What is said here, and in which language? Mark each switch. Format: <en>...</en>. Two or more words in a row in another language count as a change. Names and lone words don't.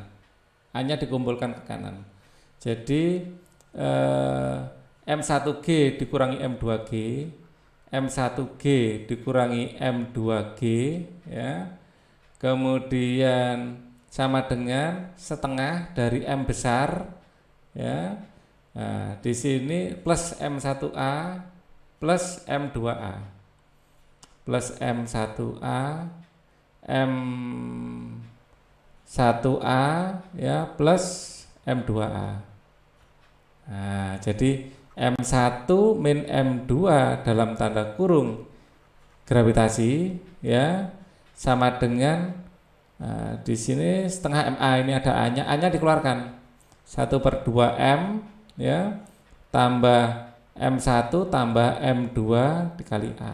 <id>A-nya dikumpulkan ke kanan. Jadi M1G dikurangi M2G, M1G dikurangi M2G ya. Kemudian sama dengan setengah dari M besar ya. Nah, di sini plus M1A plus M2A. Plus M1A M1A ya plus M2A. Nah, jadi M1 min M2 dalam tanda kurung gravitasi ya sama dengan di sini setengah MA, ini ada A-nya, A-nya dikeluarkan 1/2M ya tambah M1 tambah M2 dikali A.</id>